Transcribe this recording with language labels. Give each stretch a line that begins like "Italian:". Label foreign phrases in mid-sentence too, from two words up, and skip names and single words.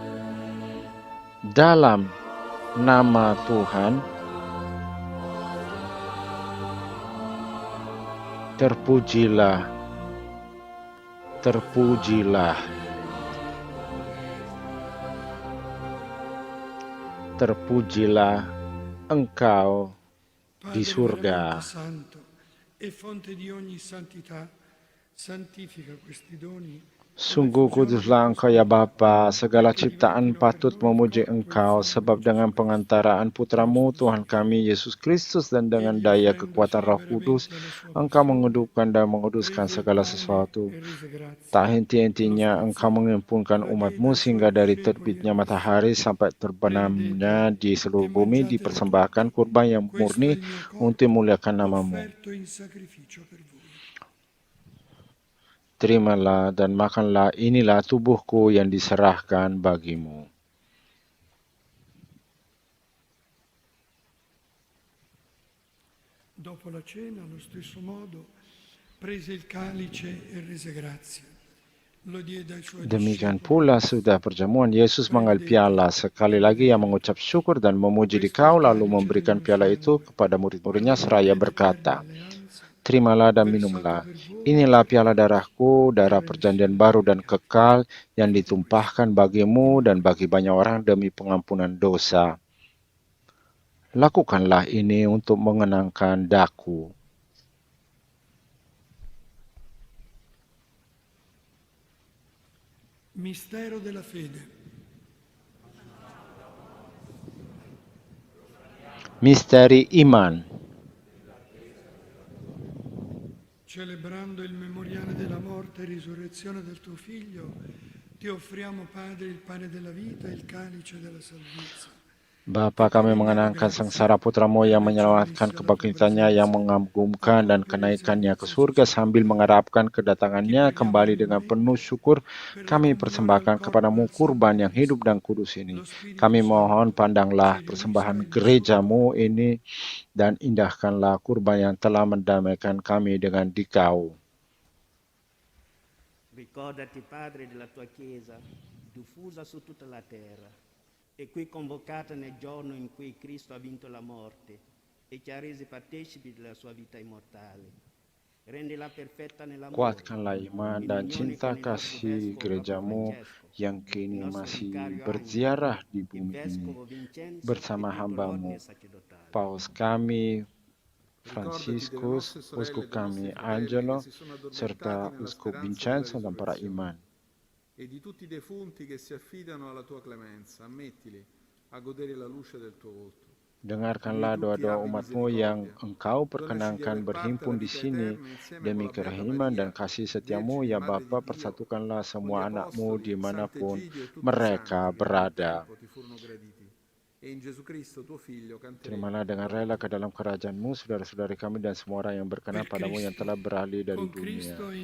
Indonesian: Dalam nama Tuhan, terpujilah, terpujilah, terpujilah Engkau di surga.
Italian: E fonte di ogni santità, santifica questi doni.
Indonesian: Sungguh kuduslah Engkau ya Bapa, segala ciptaan patut memuji Engkau, sebab dengan pengantaraan Putramu Tuhan kami Yesus Kristus dan dengan daya kekuatan Roh Kudus, Engkau mengudupkan dan menguduskan segala sesuatu. Tak henti-hentinya Engkau menghimpunkan umat-Mu sehingga dari terbitnya matahari sampai terbenamnya di seluruh bumi dipersembahkan kurban yang murni untuk memuliakan nama-Mu. Terimalah dan makanlah, inilah tubuhku yang diserahkan bagimu.
Italian: Dopo la cena, allo stesso modo, prese il calice e rese grazie. Lo diede ai suoi
Indonesian: Demikian
Italian: discepoli.
Indonesian: pula sudah perjamuan, Yesus mengambil piala, sekali lagi ia mengucap syukur dan memuji dikau, lalu memberikan piala itu kepada murid-muridnya seraya berkata, terimalah dan minumlah. Inilah piala darahku, darah perjanjian baru dan kekal yang ditumpahkan bagimu dan bagi banyak orang demi pengampunan dosa. Lakukanlah ini untuk mengenangkan daku.
Italian: Mistero della fede.
Indonesian: Misteri iman.
Italian: Celebrando il memoriale della morte e risurrezione del tuo Figlio, ti offriamo, Padre, il pane della vita e il calice della salvezza.
Indonesian: Bapa, kami mengenangkan sengsara Putramu yang menyelamatkan kebangkitannya yang mengagumkan dan kenaikannya ke surga sambil mengharapkan kedatangannya kembali dengan penuh syukur. Kami persembahkan kepadamu kurban yang hidup dan kudus ini. Kami mohon pandanglah persembahan gerejamu ini dan indahkanlah kurban yang telah mendamaikan kami dengan Dikau.
Italian: Ricordati, Padre, della tua Chiesa, diffusa su tutta la terra, e qui convocata nel giorno in cui Cristo ha vinto la morte e ci ha resi partecipi della sua vita immortale. Rendila perfetta nell'amore.
Indonesian: Kuatkanlah iman dan cinta kasih gerejamu yang kini masih berziarah di bumi ini bersama hambamu, Paus kami Fransiskus, Uskup kami Angelo, serta Uskup Vincenzo dan para imam.
Italian: E di tutti i defunti che si affidano alla tua clemenza, ammettili a godere la luce del tuo volto.
Indonesian: Dengarkanlah doa-doa umatmu yang engkau perkenankan berhimpun di sini demi kerahiman dan kasih setiamu, ya Bapa, persatukanlah semua anakmu dimanapun mereka berada. Terimalah dengan rela ke dalam kerajaan-Mu saudara-saudari kami dan semua orang yang berkenan padamu yang telah beralih dari dunia.